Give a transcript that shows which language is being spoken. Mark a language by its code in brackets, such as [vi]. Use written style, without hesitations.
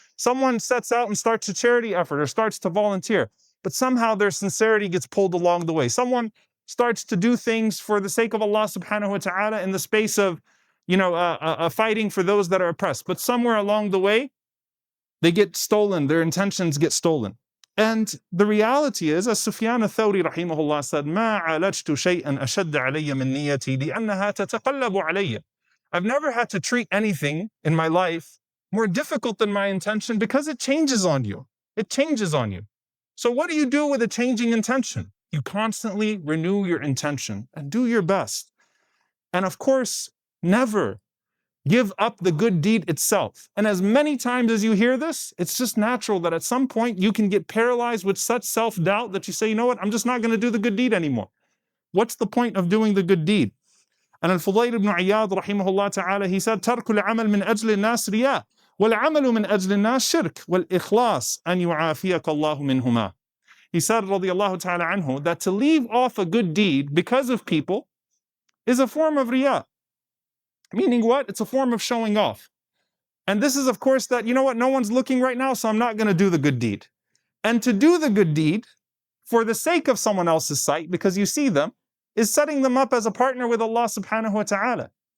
[en] Someone sets out and starts a charity effort or starts to volunteer, but somehow their sincerity gets pulled along the way. Someone starts to do things for the sake of Allah subhanahu wa ta'ala in the space of, fighting for those that are oppressed, but somewhere along the way, they get stolen, their intentions get stolen. And the reality is, as Sufyan al-Thawri rahimahullah said, [ar] مَا عَالَجْتُ شَيْئًا أَشَدَّ عَلَيَّ مِنْ نِيَّتِي لِأَنَّهَا تَتَقَلَّبُ عَلَيَّ. [en] I've never had to treat anything in my life more difficult than my intention because it changes on you. It changes on you. So what do you do with a changing intention? You constantly renew your intention and do your best. And of course, never give up the good deed itself. And as many times as you hear this, it's just natural that at some point you can get paralyzed with such self-doubt that you say, you know what, I'm just not going to do the good deed anymore. What's the point of doing the good deed? And Al-Fudayl ibn Iyad rahimahullah ta'ala, he said, [ar] تَرْكُ الْعَمَلْ مِنْ أَجْلِ النَّاسِ رِيَاء وَالْعَمَلُ مِنْ أَجْلِ النَّاسِ شِرْكٌ وَالْإِخْلَاص أَنْ يُعَافِيَكَ اللَّهُ مِنْهُمَا. [en] He said, radiyallahu ta'ala anhu, that to leave off a good deed because of people is a form of riyāʼ. Meaning what? It's a form of showing off. And this is, of course, that, you know what, no one's looking right now, so I'm not going to do the good deed. And to do the good deed for the sake of someone else's sight, because you see them, is setting them up as a partner with Allah subhanahu wa ta'ala.